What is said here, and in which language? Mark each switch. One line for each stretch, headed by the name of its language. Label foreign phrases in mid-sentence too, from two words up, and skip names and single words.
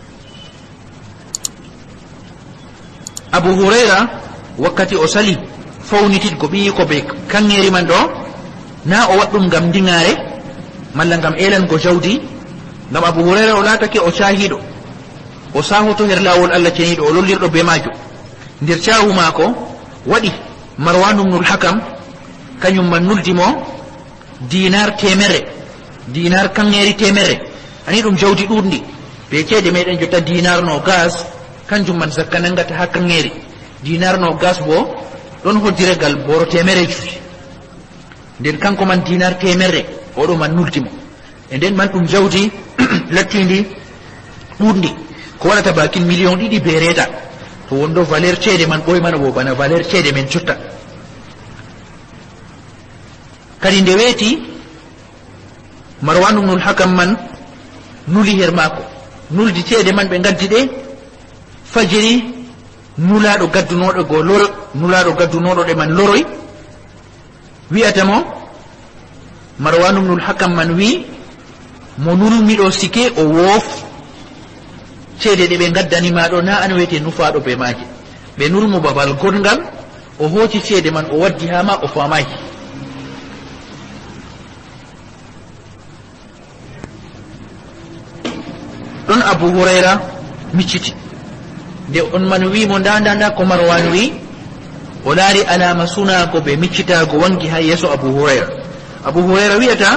Fula: Abu Hurayra wakkati o sali fawnititgo ɓiyi ko be kangeri man ɗo na o waɗɗum ngam ndiŋare malla ngam elango jawdi ngam Abu Hurayra o latake o cahiɗo o sahoto her lawol Allah ceniɗo o lollirɗo be majo nder cahu mako waɗi Marwan ibn al-Hakam kañum man nuldimo dinar temerre dinar kangeri temerre ani ɗum jawdi ɗuɗndi be ceede meɗen jotta dinar no gas kanjum man zakka nangata ha kangeri dinar no gas bo ɗon hoddiregal boro temerre juuɗi nden kanko man dinar temerre oɗo man nuldimo e nden man ɗum jawdi lattindi ɗuɗndi ko waɗata bakin million ɗiɗi be reeta to wondo valeur ceede man ɓoymana bo bana valeur ceede men cotta kadi nde weeti Marwan ibn al-Hakam man nuli her maako nuldi ceede man ɓe gaddi ɗe fajiri nulaɗo gaddunoɗo go loro nulaɗo gaddunoɗo ɗe man loroy wi'atamo Marwan ibn al-Hakam man wi mo nulmiɗo sike o woof ceede ɗe ɓe gaddanima ɗo na an wiyete nufaɗo be maaje ɓe nulmo babal gongal o hooci ceede man o waddi ha ma o famayi ɗon Abu Hurayra micciti nde on man wimo nda ko Marwan wi o laari alama sunago ɓe miccitago wangi ha yeeso Abu Hurayra wiyata